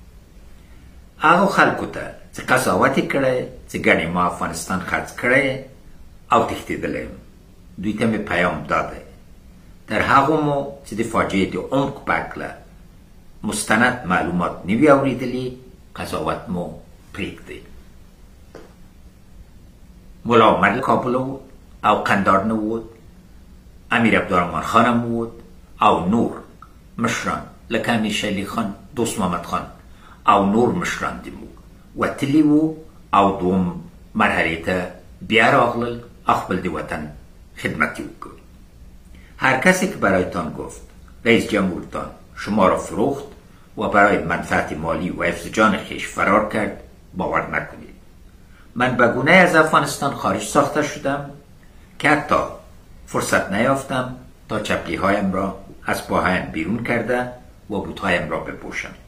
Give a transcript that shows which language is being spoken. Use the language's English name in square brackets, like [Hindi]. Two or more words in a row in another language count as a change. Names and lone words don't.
[Pashto] هغو خلکو ته چې قضاوت یې کړی چې ګنې ما افغانستان خرڅ کړی او تښتېدلی دوی ته مې پیام داده تر هغو مو چې د فاجعې د عمق په هکله مستند معلومات نه وي اورېدلي قضاوت مو پرېږدئ. ملا عمر کابل بود او قندار نه بود، امیر عبدالرحمن خان هم بود او نور مشران لکه امیر شیر علي خان، دوست محمد خان او نور مشران دې مو وتلي وو او دوم مرحلې ته بیا راغلل او خپل د وطن خدمت وکړ. [Persian] هر کسی که برایتان گفت رئیس جمهورتان شما را فروخت و برای منفعت مالی و حفظ جان خویش فرار کرد باور نکنید. من به گونه‌ای از افغانستان خارج ساخته شدم که حتی فرصت نیافتم تا چپلی‌هایم را از پاهایم بیرون کرده و بوتهایم را بپوشم.